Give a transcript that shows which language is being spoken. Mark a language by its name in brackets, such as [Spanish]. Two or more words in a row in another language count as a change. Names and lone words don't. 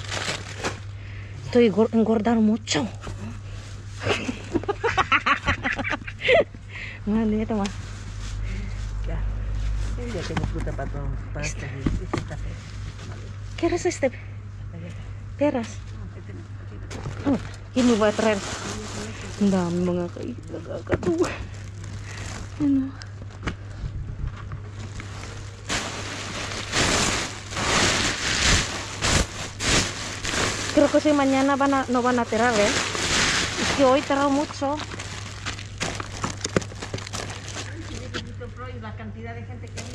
[Spanish] Estoy engordar mucho. Vale, toma. Ya. Ya tengo fruta para todos. Para este café. ¿Quieres este? Peras. Oh, ini voy a traer. [Filipino] Ang dami mga nakakatuwa. Ano? [Spanish] Creo que si mañana no van a tirar, ¿eh? Es que hoy tiraron mucho. La cantidad de gente que